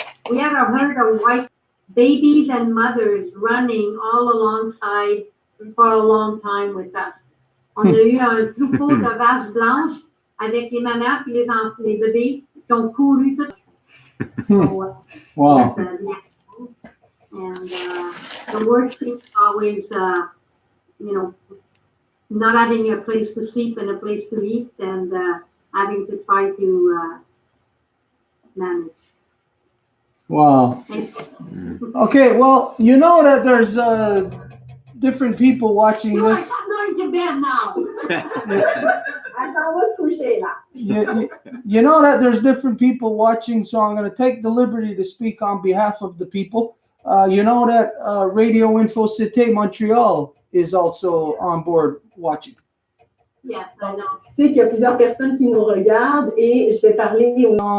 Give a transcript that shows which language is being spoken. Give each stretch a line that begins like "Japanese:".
English: We have a herd of white babies and mothers running all alongside for a long time with us.
French: On a eu un troupeau de vaches blanches avec les mamans et les bébés qui ont couru tout.
English: So, Wow. And the worst thing is always, not having a place to sleep and a place to eat, and having to try to manage. Wow. Okay, well, you know that there's different people watching No, this. I'm going to bed now.
French: Elle s'en va se coucher là.
English: You know that there's different people watching, so I'm going to take the liberty to speak on behalf of the people. You know that Radio Info Cité Montreal is also on board watching. Yes, I know.
French: Tu sais qu'il y a plusieurs personnes qui nous regardent et je vais parler au